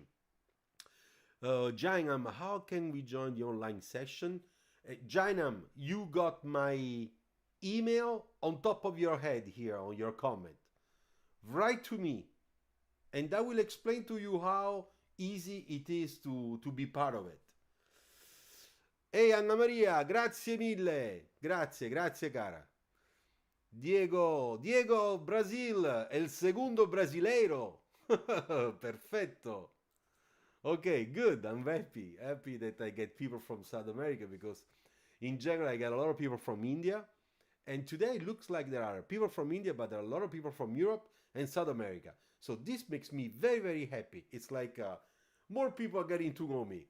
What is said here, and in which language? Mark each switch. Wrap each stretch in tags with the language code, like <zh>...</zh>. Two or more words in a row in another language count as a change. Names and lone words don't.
<en>Jainam, how can we join the online session? Jainam, you got my email on top of your head here on your comment. Write to me, and I will explain to you how easy it is to be part of it.</en> <it>Ehi Anna Maria, grazie mille. Grazie, grazie cara.</it> <es>Diego Brasil, el segundo brasileiro.</es> <it>Perfetto.</it> <en>Okay, good. I'm happy that I get people from South America, because in general I get a lot of people from India, and today it looks like there are people from India, but there are a lot of people from Europe and South America. So this makes me very, very happy. It's like more people are getting to know me.</en>